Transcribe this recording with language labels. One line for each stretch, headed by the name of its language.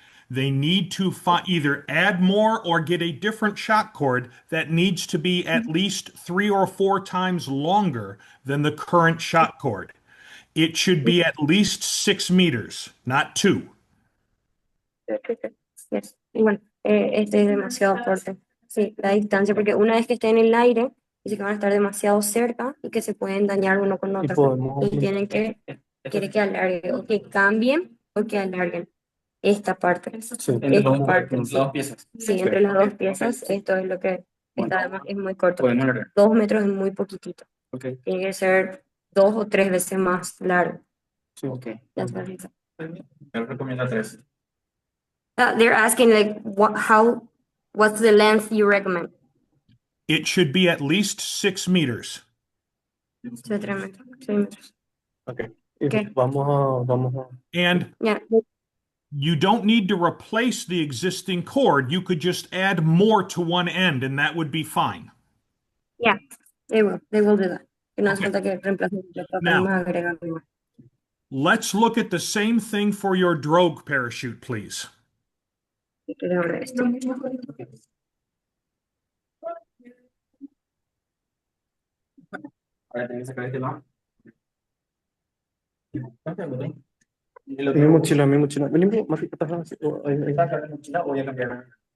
English: They need to either add more or get a different shock cord that needs to be at least 3 or 4 times longer than the current shock cord. It should be at least 6 meters, not 2. Yes.
Spanish: Y bueno, este es demasiado fuerte. Sí, la distancia, porque una vez que esté en el aire, dice que van a estar demasiado cerca y que se pueden dañar uno con otro. podemos- Y quiere que alargue, o que cambien o que alarguen esta parte. Sí. Entre Esta las parte, dos piezas. Sí, entre las dos piezas, esto es lo que está, además es muy corto. Podemos alargar. 2 metros es muy poquitito. Ok. Tiene que ser 2 o 3 veces más largo. Sí. Ok.
English: That's what he said.
Spanish: Yo recomiendo 3.
English: They're asking like what's the length you recommend? It should be at least 6 meters.
Spanish: 2 3 metros. 3 metros.
English: Okay. Okay.
Spanish: Vamos a.
English: And Yeah, you don't need to replace the existing cord. You could just add more to one end, and that would be fine. yeah, they will do that. Que no hace Okay.
Spanish: falta que reemplacen completo,
English: Now-
Spanish: podemos agregar más.
English: Let's look at the same thing for your drogue parachute, please.
Spanish: Y quiero ver esto. Ahora tenés que sacar este lado. Mi mochila, mi mochila. Vení, más atrás. Ahí. ¿Sacar la mochila o voy a cambiar?